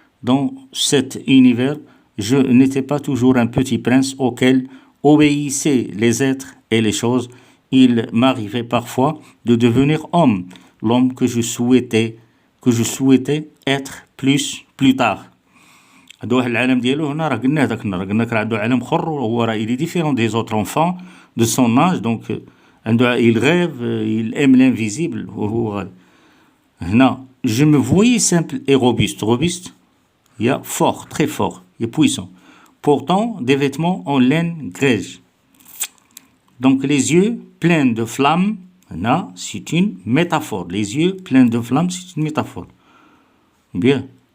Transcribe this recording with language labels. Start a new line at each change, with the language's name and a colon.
French: Dans cet univers, je n'étais pas toujours un petit prince auquel obéissaient les êtres et les choses. Il m'arrivait parfois de devenir homme, l'homme que je souhaitais être plus tard.
Arabic: هذا واحد العالم ديالو هنا راه قلنا هذاك النهار قلنا راه عنده عالم اخر وهو راه
French: il est différent des autres enfants de son âge. donc
Arabic: عنده
French: il rêve, il aime l'invisible
Arabic: وهو غادي. هنا
French: je me voyais simple et robuste, il y a fort, très fort, il est puissant, portant des vêtements en laine grège. Donc les yeux pleins de flammes, là c'est une métaphore, les yeux pleins de flammes c'est une métaphore. Bien.